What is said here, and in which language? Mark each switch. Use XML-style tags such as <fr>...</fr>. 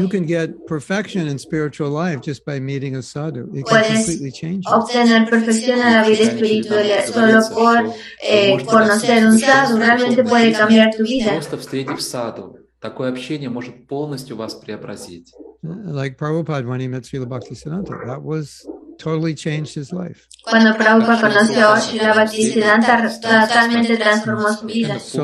<en>You can get perfection in spiritual life just by meeting a sadhu. It can completely change you.</en> <es>Obtener perfección en la vida espiritual solo por conocer un sadhu. Realmente puede cambiar tu vida.</es> <ru>Просто встретив саду, такое общение может полностью вас преобразить.</ru> <en>Like Prabhupada when he met Srila Bhaktisiddhanta, that was totally changed his life.</en> <es>Cuando Prabhupada conoció a Srila Bhaktisiddhanta, totalmente transformó su vida.</es>